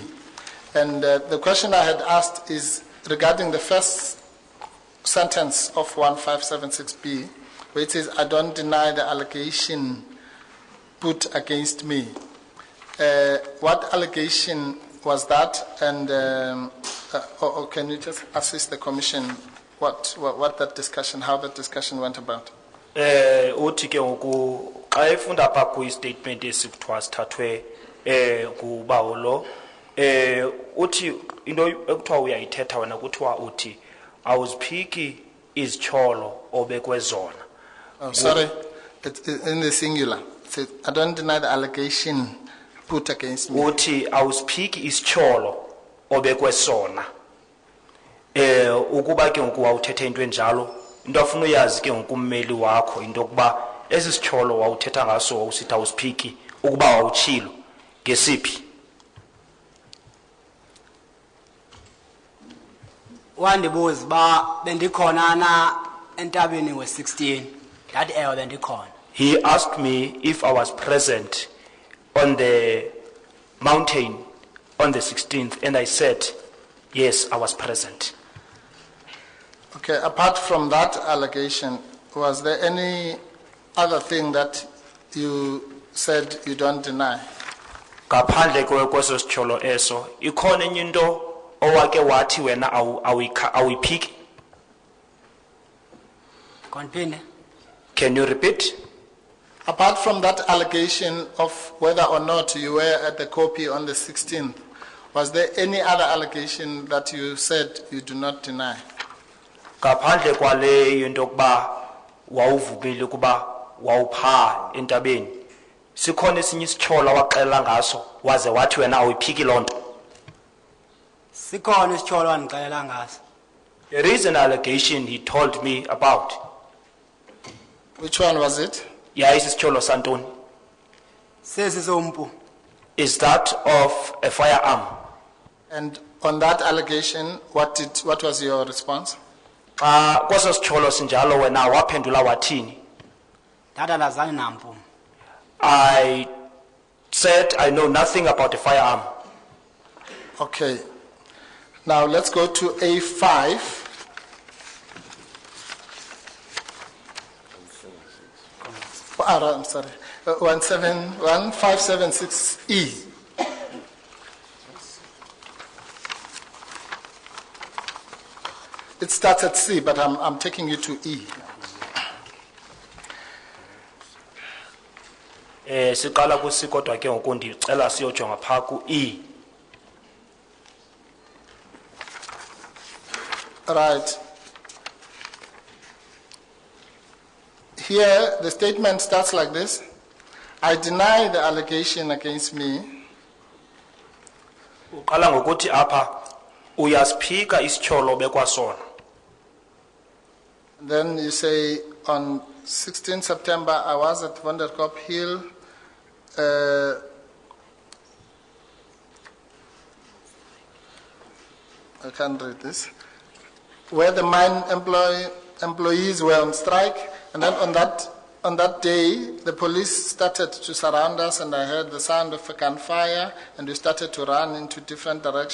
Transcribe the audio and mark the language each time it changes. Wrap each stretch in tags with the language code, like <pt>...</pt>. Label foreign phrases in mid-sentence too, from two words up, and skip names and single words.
<en>And the question I had asked is regarding the first sentence of 1576B, where it says, I don't deny the allegation put against me. What allegation was that? And or can you just assist the Commission what that discussion, how that discussion went about?</en> <xh>Uthi ke ngoku xa efunda apha kwi-statement esikuthiwa sithathwe ngubawo lo uthi into ekuthiwa uyayithetha wena kuthiwa uthi awuziphiki izitsholo obekwe zona.</xh> <en>Oh, sorry, it's in the singular. It says, I don't deny the allegation put against me.</en> <xh>Uthi awuziphiki isitsholo obekwe sona. Ukuba ke ngoku wawuthetha into enjalo into afuna uyazi ke ngokummeli wakho into yokuba esi sitsholo wawuthetha ngaso wawusithi awusiphiki ukuba wawutshilo ngesiphi. Wandibuza ba bendikhona na entabeni we-16 ndathi ewe bendikhona.</xh> <en>He asked me if I was present on the mountain on the 16th, and I said yes, I was present. Okay, apart from that allegation, was there any other thing that you said you don't deny?</en> <xh>Ngaphandle kweso sitsholo eso ikhona enye into owake wathi wena awuyiphiki. Konpinde.</xh> <en>Can you repeat? Apart from that allegation of whether or not you were at the copy on the 16th, was there any other allegation that you said you do not deny?</en> <xh>Ngaphandle kwale into yokuba wawuvumile ukuba wawupha entabeni sikhona esinye isitsholo waxela ngaso waze wathi wena awuyiphiki loo nto. Sikhona isitsholo wandixelela ngaso.</xh> <en>There is an allegation he told me about. Which one was it?</en> <xh>Yayisi isitsholo santoni? Sesi sompu.</xh> <en>Is that of a firearm? And on that allegation, what was your response?</en> <xh>Kweso sitsholo sinjalo wena waphendula wathini? Ndathi andazani nampu.</xh> <en>I said I know nothing about the firearm. Okay. Now let's go to A5. I'm sorry. 1576E. It starts at C, but I'm taking you to E.</en> <xh>Siqala kusi kodwa ke ngoku ndicela siyojonga pha ku E.</xh> <en>Right. Here, the statement starts like this. I deny the allegation against me.</en> <xh>Uqala ngokuthi apha uyasiphika isitsholo bekwasona.</xh> <en>Then you say, on 16 September, I was at Vonderkop Hill. I can't read this. Where the mine employees were on strike, and then on that day, the police started to surround us, and I heard the sound of a gunfire, and we started to run into different directions.</en>